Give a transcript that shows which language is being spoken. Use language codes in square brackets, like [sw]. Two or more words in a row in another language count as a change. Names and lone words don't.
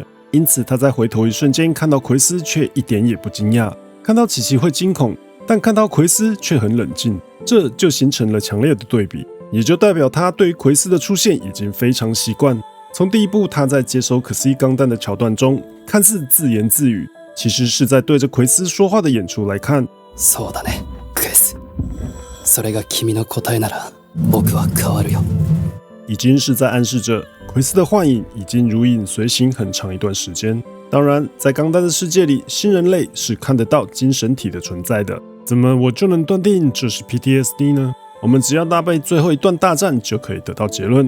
[zh] 因此他在回头一瞬间看到奎斯却一点也不惊讶，看到琪琪会惊恐，但看到奎斯却很冷静，这就形成了强烈的对比，也就代表他对于奎斯的出现已经非常习惯。从第一部他在接手可斯伊钢弹的桥段中，看似自言自语，其实是在对着奎斯说话的演出来看。 [ja] そうだね、クエス。それが君の答えなら、僕は変わるよ。 [zh] 已经是在暗示着奎斯的幻影已经如影随形很长一段时间。当然，在钢弹的世界里，新人类是看得到精神体的存在的。怎么我就能断定这是 PTSD 呢？我们只要搭配最后一段大战就可以得到结论。